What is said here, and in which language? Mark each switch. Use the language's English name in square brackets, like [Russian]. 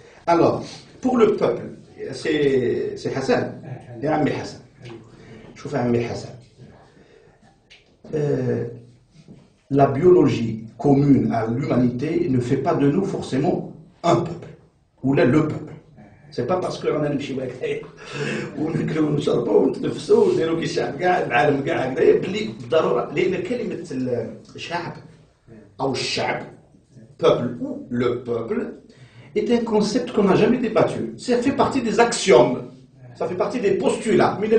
[French] Alors, pour le peuple, c'est Hassan. [Arabic] يا عمي حسن شوف يا عمي حسن [French] la biologie commune à l'humanité ne fait pas de nous forcément un peuple ou là le peuple. C'est pas parce qu'on a [Arabic] نمشيو هكذايا وناكلوا ونشربوا ونتنفسوا ونديروا كي الشعب كاع العالم كاع هكذايا بلي بالضروره لان كلمه الشعب او الشعب [French] peuple ou le peuple est un concept qu'on n'a jamais débattu. Ça fait partie des axiomes, ça fait partie des postulats.